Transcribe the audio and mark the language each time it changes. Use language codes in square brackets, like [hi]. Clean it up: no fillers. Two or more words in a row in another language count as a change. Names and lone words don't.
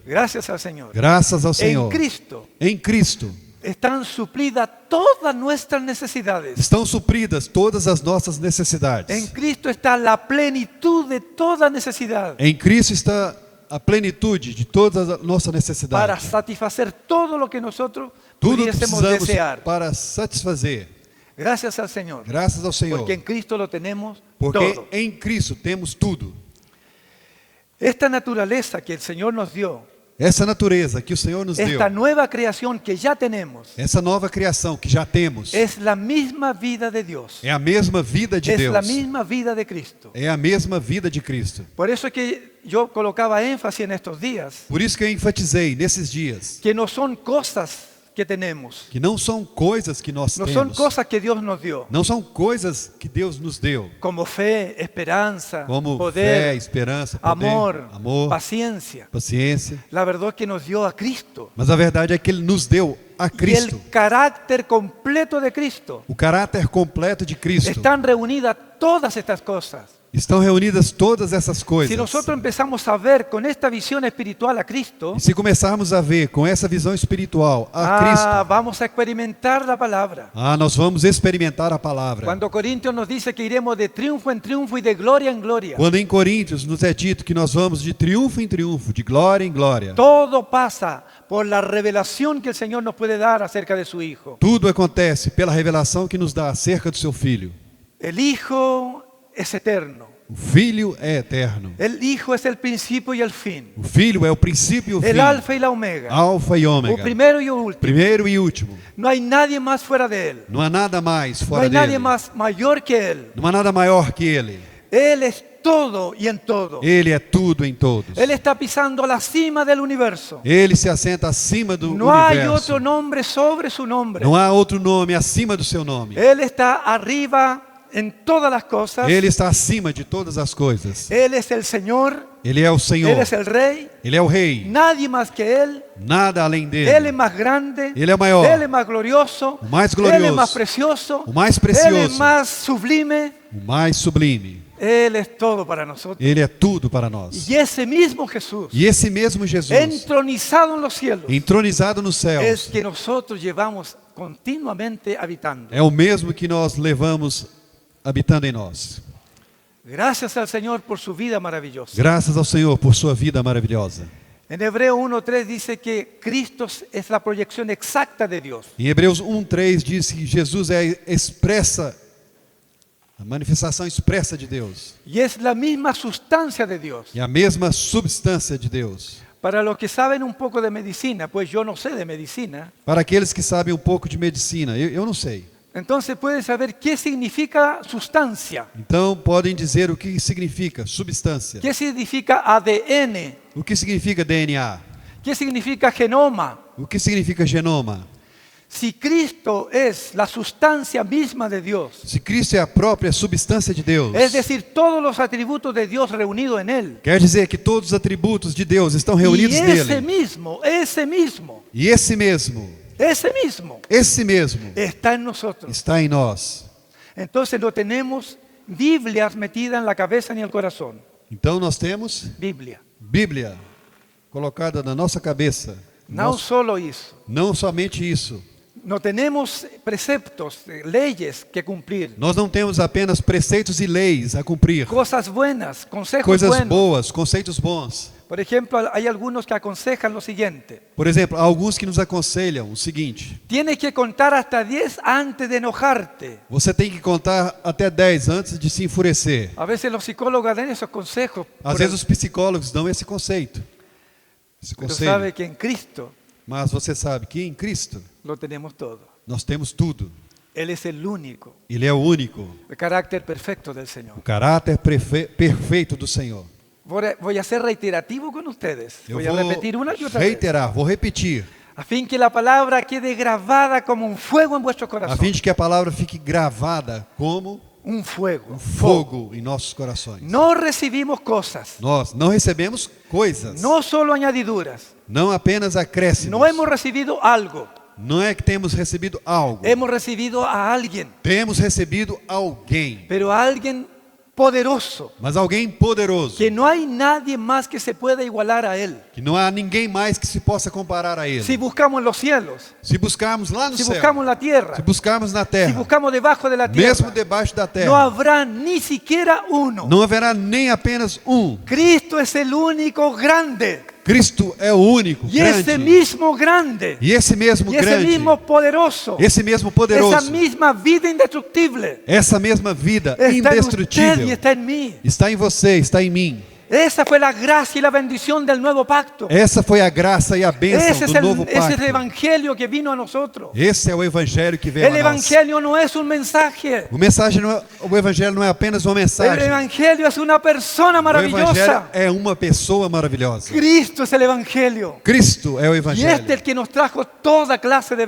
[es] Gracias al Señor. [pt] Graças ao [es] En [pt] Senhor. [es] Cristo [pt] Em Cristo [es] están suplidas todas nuestras necesidades. [pt] estão supridas todas as nossas necessidades. [es] En Cristo está la plenitud de toda necesidad [pt] Em Cristo está a plenitude de toda a nossa [es] para [pt] necessidade. [es] satisfacer todo lo que nosotros [pt] Tudo que [es] pudiésemos [pt] precisamos [es] desear. [pt] para satisfazer. [es] Gracias al Señor. [pt] Graças ao Senhor. [es] Porque en Cristo lo tenemos [pt] Porque [es] todo. [pt] em Cristo temos tudo. [es] Esta naturaleza que el Señor nos dio, [pt] Essa natureza que o Senhor nos deu, [es] esta nueva creación que ya tenemos, [pt] essa nova criação que já temos, [es] es la misma vida de Dios. [pt] é a mesma vida de [es] Es [pt] Deus. [es] la misma vida de Cristo. [pt] É a mesma vida de Cristo. [es] Por eso es que yo colocaba énfasis en estos días, [pt] Por isso que eu enfatizei nesses dias [es] que no son cosas que tenemos, [pt] que não são coisas que nós [es] no son [pt] temos, [es] cosas que Dios nos dio, [pt] não são coisas que Deus nos deu, [es] como fe, esperanza, [pt] como fé, [es] poder, [pt] esperança, poder, [es] amor, paciencia. [pt] paciência. [es] La verdad es que nos dio a Cristo. [pt] Mas a verdade é que Ele nos deu a [es] Y [pt] Cristo. [es] el carácter completo de Cristo. [pt] O caráter completo de Cristo. [es] Están reunidas todas estas cosas. [pt] Estão reunidas todas essas coisas. [es] Si nosotros empezamos a ver con esta visión espiritual a Cristo, [pt] E se começarmos a ver com essa visão espiritual a Cristo, [es] vamos a experimentar la palabra. [pt] nós vamos experimentar a palavra. [es] Cuando Corintios nos dice que iremos de triunfo en triunfo y de gloria en gloria, [pt] Quando em Coríntios nos é dito que nós vamos de triunfo em triunfo, de glória em glória. [es] todo pasa por la revelación que el Señor nos puede dar acerca de su Hijo. [pt] Tudo acontece pela revelação que nos dá acerca do seu Filho. [es] El Hijo es eterno. [pt] O Filho é eterno. [es] El Hijo es el principio y el fin. [pt] O Filho é o princípio e o fim. [es] El alfa y la omega. [pt] Alfa e O ômega. [es] primero y el último. [pt] Primeiro e último. [es] No hay nadie más fuera de Él. [pt] Não há nada mais [es] No [pt] fora [es] hay nadie [pt] dele. [es] más mayor que Él. [pt] Não há nada maior que Ele. [es] Él es todo y en todo. [pt] Ele é tudo em todos. [es] Él está pisando la cima del universo. [pt] Ele se assenta acima do [es] No hay [pt] universo. [es] otro nombre sobre su nombre. [pt] Não há outro nome acima do seu nome. [es] Él está arriba en todas las cosas. [pt] Ele está acima de todas as coisas. [es] Él es el Señor. [pt] Ele é o Senhor. [es] Él es el Rey. [pt] Ele é o Rei. [es] Nadie más que Él. [pt] Nada além [es] Él es [pt] dele. [es] más grande. [pt] Ele é maior. [es] Él es más glorioso. [pt] O mais [es] Él es [pt] glorioso. [es] más precioso. [pt] O mais [es] Él es [pt] precioso. [es] más sublime. [pt] O mais sublime. [es] Él es todo para nosotros. [pt] Ele é tudo para nós. [es] Y ese mismo Jesús, [pt] E esse mesmo Jesus, [es] entronizado en los cielos, [pt] entronizado nos [es] es [pt] céus, [es] que nosotros llevamos continuamente habitando. [pt] é o mesmo que nós levamos habitando em nós. [es] Gracias al Señor por su vida maravillosa. [pt] Graças ao Senhor por sua vida maravilhosa. [es] En Hebreo 1:3 dice que Cristo es la proyección exacta de Dios. [pt] Em Hebreus 1:3 diz que Jesus é a manifestação expressa de Deus. [es] Y es la misma sustancia de Dios. [pt] E a mesma substância de Deus. [es] Para los que saben un poco de medicina, pues yo no sé de medicina, [pt] Para aqueles que sabem um pouco de medicina, eu não sei. [es] entonces pueden saber qué significa sustancia, [pt] Então podem dizer o que significa substância. [es] qué significa ADN, [pt] O que significa DNA? [es] qué significa genoma. [pt] O que significa genoma? [es] Si Cristo es la sustancia misma de Dios, [pt] Se Cristo é a própria substância de Deus, [es] es decir, todos los atributos de Dios reunidos en Él, [pt] quer dizer que todos os atributos de Deus estão [es] y [pt] reunidos [es] ese [pt] nele. [es] mismo [pt] E esse mesmo [es] está en nosotros. [pt] está em nós. [es] Entonces no tenemos Biblias metidas en la cabeza ni en el corazón. [pt] Então nós temos [es] Biblia. [pt] Bíblia colocada na nossa cabeça. [es] No solo eso. [pt] Não somente isso. [es] No tenemos preceptos, leyes que cumplir. [pt] Nós não temos apenas preceitos e leis a cumprir. [es] Cosas buenas, consejos [pt] Coisas [es] buenos. [pt] boas, conceitos bons. [es] Por ejemplo, hay algunos que aconsejan lo siguiente. [pt] Por exemplo, há alguns que nos aconselham o seguinte: [es] Tienes que contar hasta 10 antes de enojarte. [pt] você tem que contar até 10 antes de se enfurecer. [es] A veces los psicólogos dan esos consejos. [pt] Às vezes os psicólogos dão esse conceito. Esse [es] Pero [pt] conselho. [es] sabe que en Cristo [pt] Mas você sabe que em Cristo [es] lo tenemos todo. [pt] nós temos tudo. [es] Él es el único, [pt] Ele é o único, [es] el carácter perfecto del [pt] o [es] Señor. [pt] caráter perfeito do Senhor. [es] Voy a ser reiterativo con ustedes. [pt] Eu [es] Voy a [pt] vou [es] repetir una y otra vez. [pt] reiterar, vou repetir, [es] A fin que la palabra quede grabada como un fuego en vuestro [pt] a [es] corazón. [pt] fim de que a palavra fique gravada como [es] Un fuego. [pt] fogo em nossos corações. [es] No recibimos cosas, [pt] Nós não recebemos coisas, [es] no solo añadiduras. [pt] não apenas acréscimos. [es] No hemos recibido algo, [pt] Não é que temos recebido algo, [es] hemos recibido a alguien. [pt] temos recebido alguém. [es] Pero a alguien poderoso, [pt] mas alguém poderoso, [es] que no hay nadie más que se pueda igualar a Él. [pt] que não há ninguém mais que se possa comparar a Ele. [es] Si buscamos los cielos, [pt] Se buscarmos lá no [es] si [pt] céu, [es] buscamos la tierra, [pt] se buscarmos na [es] si [pt] terra, [es] buscamos debajo de la [pt] mesmo [es] tierra, [pt] debaixo da [es] no [pt] terra, [es] habrá ni siquiera uno. [pt] não haverá nem apenas um. [es] Cristo es el único grande. [pt] Cristo é o único, [es] Y ese [pt] grande. [es] mismo grande, [pt] E esse mesmo [es] y ese [pt] grande, [es] mismo poderoso, [pt] esse mesmo [es] esa [pt] poderoso, [es] misma vida indestructible [pt] essa mesma vida [es] está en usted y [pt] indestrutível [es] está en mí. [pt] está em você, está em mim. [es] Esa fue la gracia y la bendición del nuevo pacto. [pt] Essa foi a graça e a bênção [es] Ese es [pt] do novo [es] ese es el [pt] pacto. [es] evangelio que vino a nosotros. [pt] Esse é o evangelho que veio [es] El [pt] a nós. [es] evangelio no es un mensaje. [pt] O evangelho não é apenas uma [es] El [pt] mensagem. [es] evangelio es una persona [pt] O evangelho [es] maravillosa. [pt] é uma pessoa maravilhosa. [es] Cristo es el evangelio. [pt] Cristo é o [es] Y este es [pt] evangelho. [es] el que nos trajo toda clase de